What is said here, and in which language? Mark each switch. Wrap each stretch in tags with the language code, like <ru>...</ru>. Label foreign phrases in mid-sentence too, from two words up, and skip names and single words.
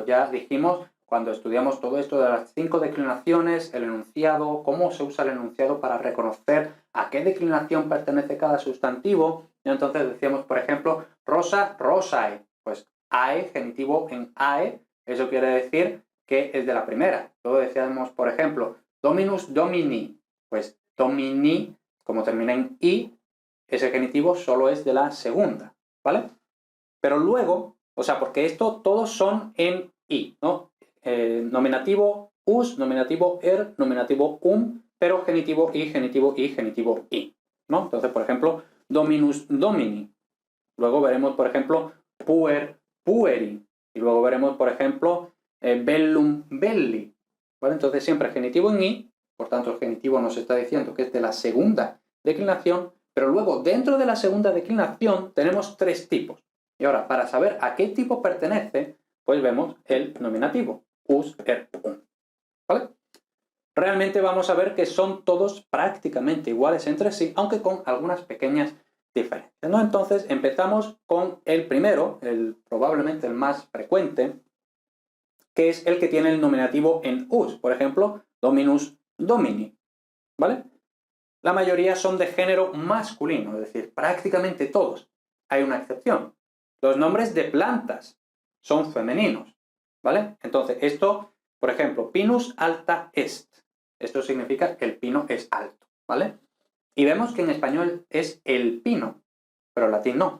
<es>Ya dijimos cuando estudiamos todo esto de las 5 declinaciones, el enunciado, cómo se usa el enunciado para reconocer a qué declinación pertenece cada sustantivo. Y entonces decíamos, por ejemplo,</es> <la>rosa, rosae.</la> <es>Pues ae, genitivo en ae, eso quiere decir que es de la primera. Luego decíamos, por ejemplo,</es> <la>dominus, domini.</la> <es>Pues domini, como termina en i, ese genitivo solo es de la segunda, ¿vale? Pero luego, o sea, porque esto todos son en i, ¿no? Nominativo us, nominativo nominativo pero genitivo i, genitivo i, genitivo i, ¿no? Entonces, por ejemplo,</es> <la>dominus, domini.</la> <es>Luego veremos, por ejemplo,</es> <la>puer, pueri.</la> <es>Y luego veremos, por ejemplo,</es> <la>bellum, belli.</la> <es>¿Vale? Entonces, siempre genitivo en i, por tanto, el genitivo nos está diciendo que es de la segunda declinación, pero luego, dentro de la segunda declinación, tenemos tres tipos. Y ahora, para saber a qué tipo pertenece, pues vemos el nominativo, us, ¿vale? Realmente vamos a ver que son todos prácticamente iguales entre sí, aunque con algunas pequeñas diferencias, ¿no? Entonces, empezamos con el primero, probablemente el más frecuente, que es el que tiene el nominativo en us. Por ejemplo,</es> <la>dominus, domini,</la> <es>¿vale? La mayoría son de género masculino, es decir, prácticamente todos. Hay una excepción. Los nombres de plantas son femeninos, ¿vale? Entonces, esto, por ejemplo,</es> <la>pinus alta est.</la> <es>Esto significa que el pino es alto, ¿vale? Y vemos que en español es el pino, pero en latín no.</es>